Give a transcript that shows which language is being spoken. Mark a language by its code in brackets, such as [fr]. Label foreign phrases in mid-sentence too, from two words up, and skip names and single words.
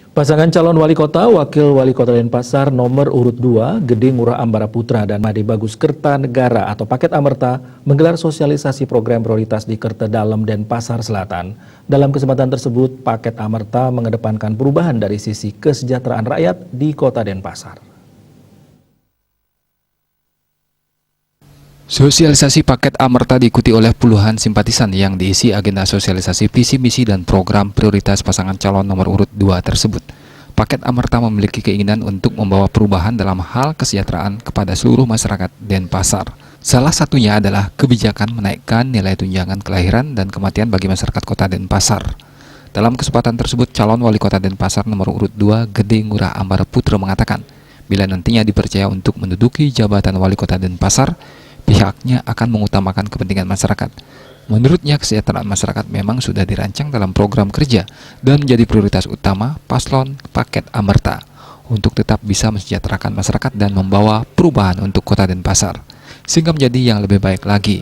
[id] Pasangan calon wali kota, wakil wali kota Denpasar nomor urut 2, Gede Ngurah Ambara Putra dan Made Bagus Kertanegara atau Paket Amerta menggelar sosialisasi program prioritas di Kertedalem Denpasar Selatan. Dalam kesempatan tersebut, Paket Amerta mengedepankan perubahan dari sisi kesejahteraan rakyat di kota Denpasar. Sosialisasi Paket Amerta diikuti oleh puluhan simpatisan yang diisi agenda sosialisasi visi misi dan program prioritas pasangan calon nomor urut 2 tersebut. Paket Amerta memiliki keinginan untuk membawa perubahan dalam hal kesejahteraan kepada seluruh masyarakat Denpasar. Salah satunya adalah kebijakan menaikkan nilai tunjangan kelahiran dan kematian bagi masyarakat kota Denpasar. Dalam kesempatan tersebut, calon wali kota Denpasar nomor urut 2 Gede Ngurah Ambara Putra mengatakan, bila nantinya dipercaya untuk menduduki jabatan wali kota Denpasar, pihaknya akan mengutamakan kepentingan masyarakat. Menurutnya, kesejahteraan masyarakat memang sudah dirancang dalam program kerja dan menjadi prioritas utama paslon Paket Amerta untuk tetap bisa mensejahterakan masyarakat dan membawa perubahan untuk kota Denpasar, sehingga menjadi yang lebih baik lagi.